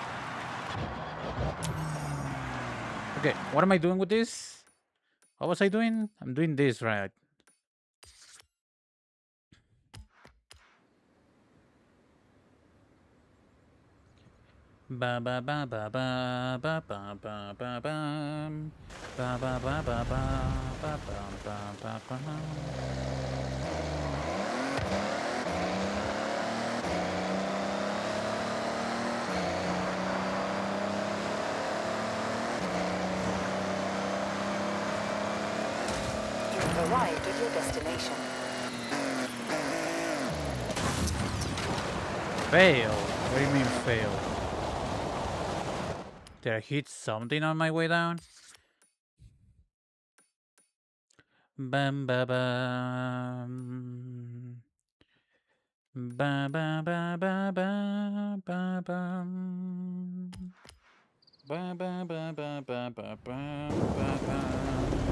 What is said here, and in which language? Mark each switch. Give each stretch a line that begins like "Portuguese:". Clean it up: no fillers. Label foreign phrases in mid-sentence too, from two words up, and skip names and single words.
English: Okay, what am I doing with this? What was I doing? I'm doing this right. Ba ba ba ba ba ba ba ba ba bam. Ba ba ba ba ba ba ba ba ba ba. You've arrived at your destination. Fail? What do you mean fail? Did I hit something on my way down? Bam ba bam. Ba ba ba ba ba ba bam. Ba ba ba ba ba ba ba ba bam.